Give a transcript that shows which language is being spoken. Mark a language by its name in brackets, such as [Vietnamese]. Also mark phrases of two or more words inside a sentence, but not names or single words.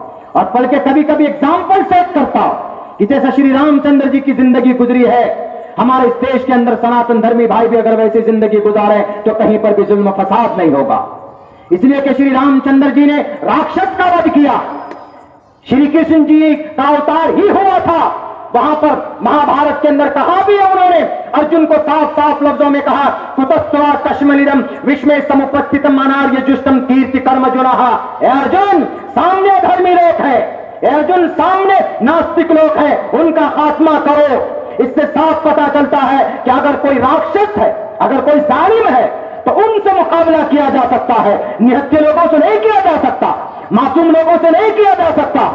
[Urdu] اور بلکہ کبھی کبھی ایگزامپل سیٹ کرتا ہوں کہ جیسا شری رام چندر جی کی زندگی گزری ہے، ہمارے اس دیش کے اندر سناتن دھرمی بھائی بھی اگر ویسی زندگی گزارے تو کہیں پر بھی ظلم و فساد نہیں ہوگا. اس لیے کہ شری رام چندر جی نے راکشس کا وध کیا. شری کرشن جی کا اوتار ہی ہوا تھا. وہاں پر مہا بھارت کے اندر کہا بھی ہے انہوں نے، ارجن کو صاف صاف لفظوں میں کہا [Sanskrit] कुतस्त्वा कश्मलम् विषमे समुपस्थितम् अनार्य जुष्टम् कीर्ति करम् जनाः. [Urdu] اے ارجن، سامنے دھرمی لوگ ہے، اے ارجن سامنے ناستک لوگ ہیں، ان کا خاتمہ کرو. اس سے صاف پتا چلتا ہے کہ اگر کوئی راکشس ہے، اگر کوئی ظالم ہے تو ان سے مقابلہ کیا جا سکتا ہے، نہتے لوگوں سے نہیں کیا جا سکتا، معصوم لوگوں سے نہیں کیا جا سکتا.